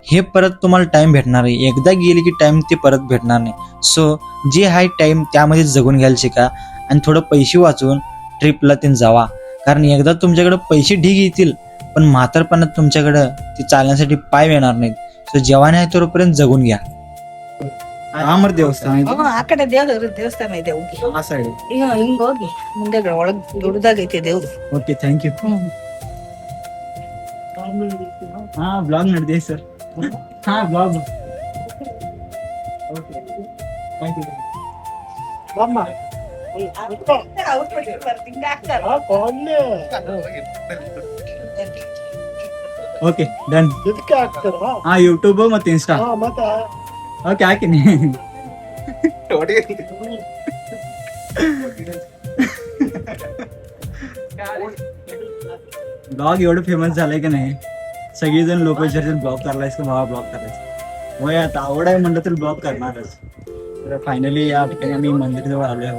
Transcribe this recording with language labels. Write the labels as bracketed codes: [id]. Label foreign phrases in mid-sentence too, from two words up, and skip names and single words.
[mr] हे परत तुम्हाला टाइम भेटणार आहे. एकदा गेले की टाइम ते परत भेटणार नाही. सो जे आहे टाइम त्यामध्ये जगून घ्यायला शिका आणि थोडं पैसे वाचवून ट्रिपला ते जावा. कारण एकदा तुमच्याकडे पैसे ढीग येतील पण म्हातारपणात तुमच्याकडं ते चालण्यासाठी पाय येणार नाहीत. सो जेव्हा आहे तोपर्यंत जगून घ्या. [kn] ರಾಮರ ದೇವಸ್ಥಾನ ಇದು. ಆ ಕಡೆ ದೇವಸ್ಥಾನ ಇದೆ ಹೋಗಿ ಆ ಸೈಡ್. ಹಿಂಗ್ ಹೋಗಿ ಮುಂದೆ ಒಳಗ್ ದೊಡ್ಡದಾಗೈತೆ ದೇವ್ರು. [en] okay thank you. [kn] ಹಾ ಬ್ಲಾಗ್ ನಡೆದಿದೆ ಸರ್. [en] ha vlog. okay thank you. [kn] ಬಾಮ್ಮ [en] okay done. [kn] ಹಾ ಯೂಟ್ಯೂಬ್ ಮತ್ತೆ ಇನ್ಸ್ಟಾ. ಓಕೆ ಹಾಕಿನಿ. [mr] ब्लॉग एवढं फेमस झालंय की नाही, सगळेजण लोक विचारतील ब्लॉग करायलास का भावा, ब्लॉग करायचं. मग आता आवड आहे म्हणलं तर ब्लॉग करणारच. तर फायनली या ठिकाणी आम्ही मंदिराजवळ आलो आहोत.